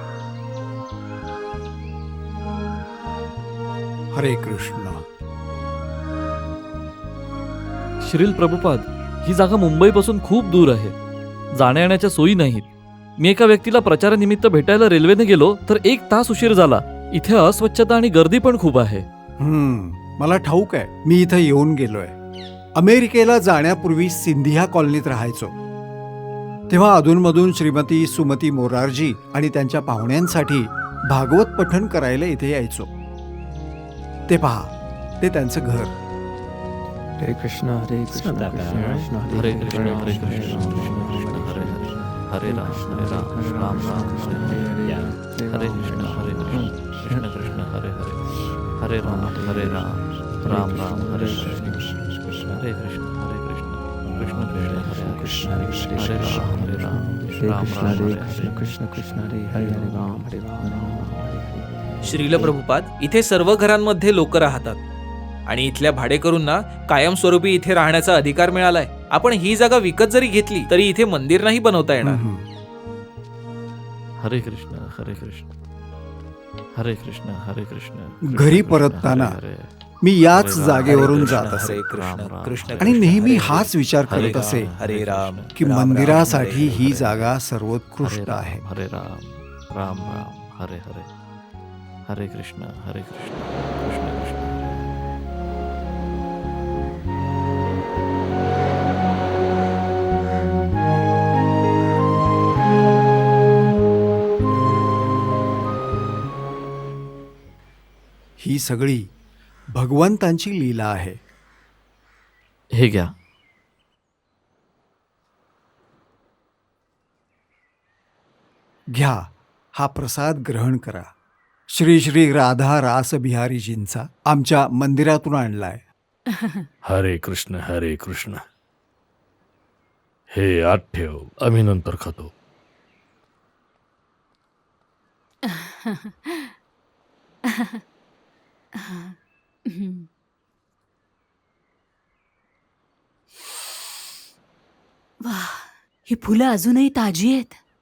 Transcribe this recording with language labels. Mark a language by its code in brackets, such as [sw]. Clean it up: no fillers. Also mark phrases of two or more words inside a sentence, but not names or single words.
[mr] हरे कृष्ण. श्रील प्रभुपाद, ही जागा मुंबईपासून खूप दूर आहे. जाण्या येण्याच्या सोयी नाहीत. मी एका व्यक्तीला प्रचारानिमित्त भेटायला रेल्वेने गेलो तर 1 तास उशीर झाला. इथे अस्वच्छता आणि गर्दी पण खूप आहे. मला ठाऊक आहे. मी इथं येऊन गेलोय. अमेरिकेला जाण्यापूर्वी सिंधिया कॉलनीत राहायचो. तेव्हा अधूनमधून श्रीमती सुमती मोरारजी आणि त्यांच्या पाहुण्यांसाठी भागवत पठण करायला इथे यायचो. ते पहा, ते त्यांचं घर. [sa] हरे कृष्णा हरे कृष्णा कृष्ण कृष्ण हरे कृष्ण हरे कृष्ण कृष्ण कृष्ण हरे हरे हरे राम राम हरे हरे हरे कृष्ण हरे कृष्ण कृष्ण कृष्ण हरे हरे हरे राम राम हरे हरे हरे कृष्ण कृष्ण कृष्ण हरे कृष्ण हरे राम कृष्ण कृष्ण हरे हरे राम [mr] श्रील प्रभुपाद, इथे सर्व घरांमध्ये लोक राहतात आणि इथल्या भाडेकरूंना कायमस्वरूपी इथे राहण्याचा अधिकार मिळालाय. आपण ही जागा विकत जरी घेतली तरी इथे मंदिर नाही बनवता येणार. [sa] हरे कृष्ण हरे कृष्ण हरे कृष्ण हरे कृष्ण. [mr] घरी परतताना मी याच जागेवरून जात असे [sa] हरे कृष्ण कृष्ण [mr] आणि नेहमी हाच विचार करत असे [sa] हरे राम [mr] की मंदिरासाठी ही जागा सर्वोत्कृष्ट आहे. [sa] हरे राम राम राम हरे हरे हरे कृष्ण कृष्ण कृष्ण. [mr] ही सगळी भगवंतांची लीला आहे. हे घ्या. घ्या, हा प्रसाद ग्रहण करा. श्री श्री राधा रास बिहारीजींचा आमच्या मंदिरातून आणलाय. हरे कृष्ण हरे कृष्ण. हे आत ठेव, आम्ही नंतर खातो. वाह, ही फुलं अजूनही ताजी आहेत.